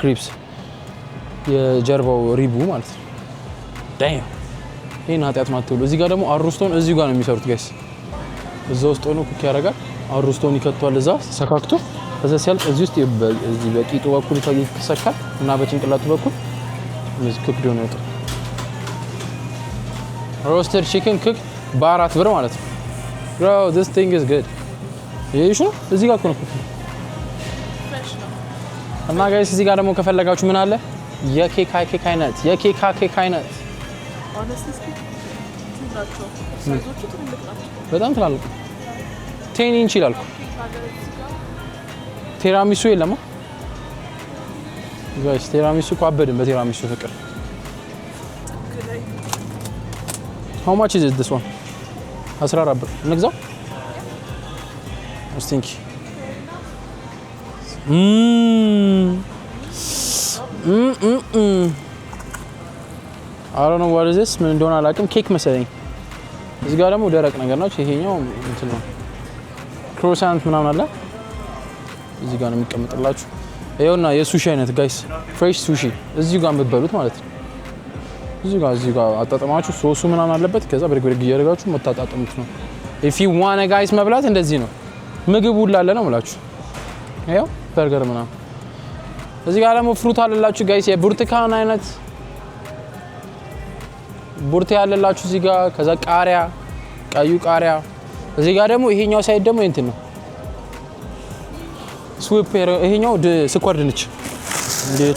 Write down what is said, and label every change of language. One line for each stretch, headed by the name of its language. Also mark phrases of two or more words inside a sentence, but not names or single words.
Amharic: ሪብስ የጀርባው ሪቡ ማለት ነው ዳም ይሄን ኃጢያት ማትብሉ እዚህ ጋር ደግሞ አሩስቶን እዚህ ጋር ነው የሚሰሩት ጋይስ እዛ ውስጥ ሆኖ ኩክ ያደርጋል አሩስቶን ይከቷል እዛ ሰካክቶ ከዛ ሲያልቅ እዚህ ውስጥ እዚህ በቂጡ በኩል ይሰካል እና በጭንቅላቱ በኩል እዚህ
English: cook done
Amharic: ይወጣል
English: roasted chicken cook
Amharic: በ4 ብር ማለት ነው
English: bro this thing is good
Amharic: ይሄሽ ነው እዚህ ጋር ነው እና ጋይስ እዚህ ጋር ደግሞ ከፈለጋችሁ ምን አለ የኬክ አይነት honestly ትላልቅ ሳይዞቹ ትልልቅ ናቸው በጣም ትላልቅ 10 ኢንች ይላል ቲራሚሱ የለማ ጋይስ ቲራሚሱ አበድን በቲራሚሱ ፍቅር
English: How much is this one?
Amharic: 14 ብር እንግዛው
English: I think I don't know what is this
Amharic: ምን እንደሆነ አላውቅም ኬክ መሰለኝ እዚህ ጋር ደግሞ ደረቅ ነገር ነው ይሄኛው እንትን ነው ክሮሳንት ምናምን አለ እዚህ ጋር ነው የሚቀመጥላችሁ ይኸውና የሱሺ አይነት ጋይስ
English: fresh sushi
Amharic: እዚህ ጋር የምትበሉት ማለት ነው እዚህ ጋር አጣጣማችሁ ሶሱ ምናምን አለበት ከዛ በርግበርግ እያደረጋችሁ መታጣጣሙት ነው
English: if you want guys
Amharic: መብላት እንደዚህ ነው ምግብ ሁሉ አለ ነው ማለት ነው በርገር ምናምን እዚህ ጋር ደግሞ ፍሩት አለላችሁ ጋይስ የብርቱካን አይነት ቡርቴ ያለላችሁ እዚህ ጋር ከዛ ቃሪያ ቀዩ ቃሪያ እዚህ ጋር ደግሞ ይሄኛው ሳይድ ደግሞ እንትን ነው ስዊፐር ይሄኛው ስኳር ድንች እንዴት